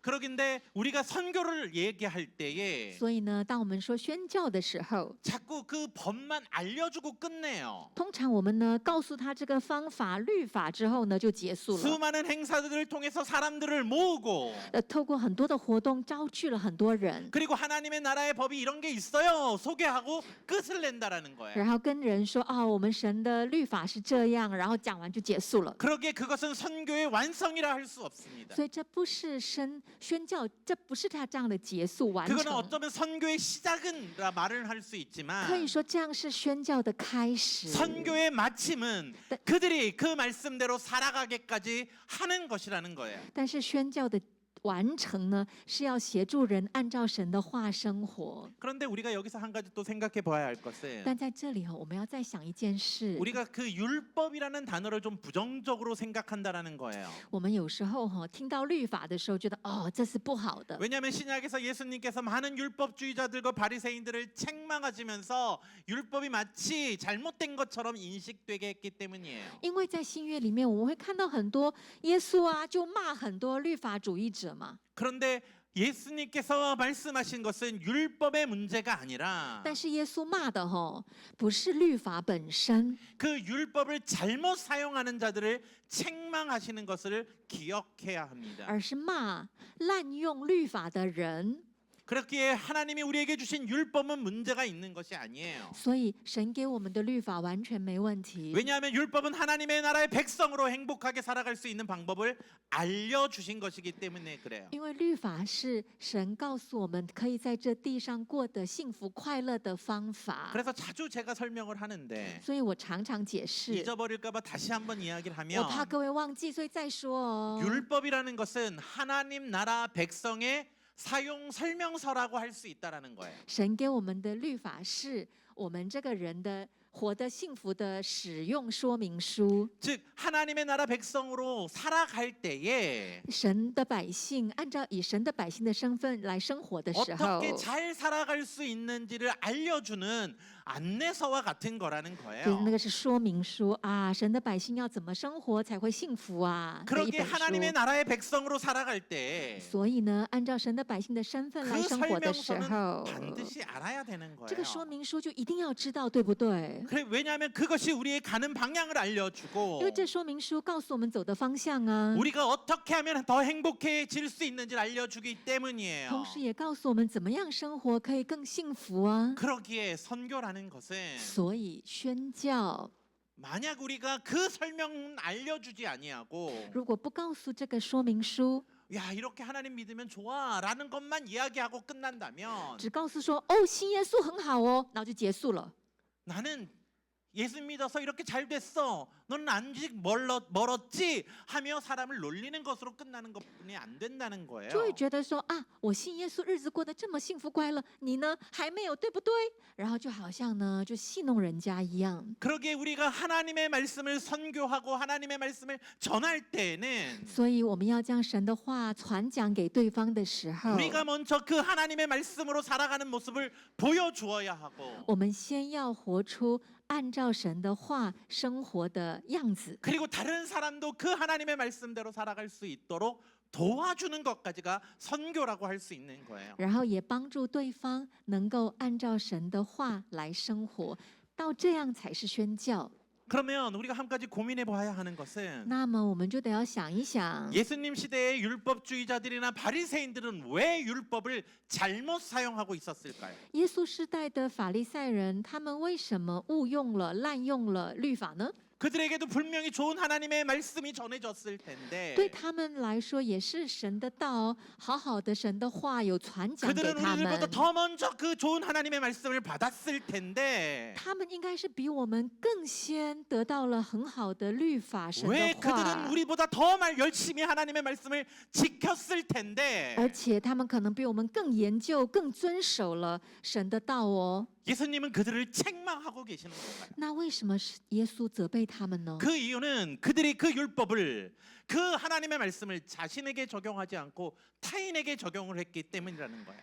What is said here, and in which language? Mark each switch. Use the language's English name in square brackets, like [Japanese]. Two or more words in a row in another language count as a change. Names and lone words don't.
[Korean] 그러긴데 우리가 선교를 얘기할 때에 [Chinese] 所以呢，当我们说宣教的时候， [Korean] 자꾸 그 법만 알려주고 끝내요. [Chinese] 通常我们呢告诉他这个方法、律法之后呢，就结束了。 [Korean] 수많은 행사들을 통해서 사람들을 모으고 [Chinese] 透过很多的活动招聚了很多人， [Korean] 그리고 하나님의 나라의 법이 이런 게 있어요. 소개하고 끝을 낸다라는 거예요. [Chinese] 然后跟人说哦，我们神的律法是这样，然后讲完就结束了。 [Korean] 그러기에 그것은 선교의 완성이라 할 수 없습니다. [Chinese] 所以这不是宣教，这不是他这样的结束完 [Korean] 그거는 [Chinese] 成。 [Korean] 어쩌면 선교의 시작은라 말을 할 수 [Chinese] 可以 [Korean] 있지만 [Chinese] 说这样是宣教的开始。 [Korean] 선교의 마침은 그들이 그 말씀대로 살아가게까지 하는 것이라는 거예요. [Chinese] 但是宣教的完成呢，是要协助人按照神的话生活。 [Korean] 그런데 우리가 여기서 한 가지 또 생각해 봐야 할 것은 [Chinese] 但在这里我们要再想一件事。 [Korean] 우리가 그 율법이라는 단어를 좀 부정적으로 생각한다라는 거예요. [Chinese] 我们有时候听到律法的时候，觉得哦，这是不好的。 [Korean] 왜냐하면 신약에서 예수님께서 많은 율법주의자들과 바리새인들을 책망하시면서 율법이 마치 잘못된 것처럼 인식되게 했기 때문이에요. [Chinese] 因为在新约里面，我们会看到很多耶稣啊，就骂很多律法主义者嘛。 [Korean] 그런데 예수님께서 말씀하신 것은 율법의 문제가 아니라 [Chinese] 但是耶稣骂的不是律法本身， [Korean] 그 율법을 잘못 사용하는 자들을 책망하시는 것을 기억해야 합니다. [Chinese] 而是骂滥用律法的人。 [Korean] 그렇기에 하나님이 우리에게 주신 율법은 문제가 있는 것이 아니에요. [Chinese] 所以神给我们的律法完全没问题， [Korean] 왜냐하면 율법은 하나님의 나라의 백성으로 행복하게 살아갈 수 있는 방법을 알려주신 것이기 때문에 그래요. [Chinese] 因为律法是神告诉我们可以在这地上过得幸福快乐的方法。 [Korean] 그래서 자주 제가 설명을 하는데 [Chinese] 所以我常常解释， [Korean] 잊어버릴까봐 다시 한번 이야기를 [Chinese] 我怕 [Korean] 하면 [Chinese] 各位忘记，所以再说哦。 [Korean] 율법이라는 것은 하나님 나라 백성의 사용 설명서라고 할 수 있다라는 거예요. [Chinese] 神给我们的律法是我们这个人的活得幸福的使用说明书。 [Korean] 즉 하나님의 나라 백성으로 살아갈 때에 [Chinese] 神的百姓按照以神的百姓的身份来生活的时候， [Korean] 어떻게 잘 살아갈 수 있는지를 알려주는 안내서와 같은 거라는 [Chinese] 就是 [Korean] 거예요. [Chinese] 那个是说明书啊，神的百姓要怎么生活才会幸福啊的一 [Korean] 그러기에 [Chinese] 本书。 [Korean] 하나님의 나라의 백성으로 살아갈 때 [Chinese] 所以呢，按照神的百姓的身份来 [Korean] 그 [Chinese] 生活的时 [Korean] 설명서는 [Chinese] 候， [Korean] 반드시 알아야 되는 [Chinese] 这个说 [Korean] 거예요. [Chinese] 明书就一定要知道，对不对？ [Korean] 그래, 왜냐하면 그것이 우리의 가는 방향을 알려주고 [Chinese] 因为这说明书告诉我们走的方向啊， [Korean] 우리가 어떻게 하면 더 행복해질 수 있는지를 알려주기 때문이에요. [Chinese] 同时也告诉我们怎么样生活可以更幸福啊。 [Korean] 그러기에 선교라는 것은 [Chinese] 所以宣教 [Korean] 만약 우리가 그 설명은 알려주지 아니하고 [Chinese] 如果不告诉这个说明书， [Korean] 야 이렇게 하나님 믿으면 좋아라는 것만 이야기하고 끝난다면 [Chinese] 只告诉说哦，信耶稣很好哦，然后就结束了。 [Korean] 나는 예수 믿어서 이렇게 잘 됐어. 너는 아직 멀었지 하며 사람을 놀리는 것으로 끝나는 것뿐이 안 된다는 거예요. [Chinese] 就会觉得说啊，我信耶稣，日子过得这么幸福快乐，你呢还没有，对不对？然后就好像呢，就戏弄人家一样。 [Korean] 그러기에 우리가 하나님의 말씀을 선교하고 하나님의 말씀을 전할 때에는 [Chinese] 所以我们要将神的话传讲给对方的时候， [Korean] 우리가 먼저 그 하나님의 말씀으로 살아가는 모습을 보여주어야 하고 [Chinese] 我们先要活出按照神的话生活的样子， [Korean] 그리고 다른 사람도 그 하나님의 말씀대로 살아갈 수 있도록 도와주는 것까지가 선교라고 할 수 있는 거예요. [Chinese] 然后也帮助对方能够按照神的话来生活，到这样才是宣教。 [Korean] 그러면 우리가 한 가지 고민해 봐야 하는 것은 [Chinese] 那么我们就得要想一想， [Korean] 예수님 시대의 율법주의자들이나 바리새인들은 왜 율법을 잘못 사용하고 있었을까요? [Chinese] 耶稣时代的法利赛人，他们为什么误用了、滥用了律法呢？ [Korean] 그들에게도 분명히 좋은 하나님의 말씀이 전해졌을 텐데 [Chinese] 对他们来说也是神的道，好好的神的话有传讲给 [Korean] 그들은 [Chinese] 他 [Korean] 우리들보다 [Chinese] 们。 [Korean] 더 먼저 그 좋은 하나님의 말씀을 받았을 텐데 [Chinese] 他们应该是比我们更先得到了很好的律法神 [Korean] 왜 [Chinese] 的 [Korean] 그들은 [Chinese] 话， [Korean] 우리보다 더 열심히 하나님의 말씀을 지켰을 텐데 [Chinese] 而且他们可能比我们更研究、更遵守了神的道哦。 [Korean] 예수님은 그들을 책망하고 계시는 건가요? [Chinese] 那为什么是耶稣责备他们呢？ [Korean] 그 이유는 그들이 그 율법을 그 하나님의 말씀을 자신에게 적용하지 않고 타인에게 적용을 했기 때문이라는 거야.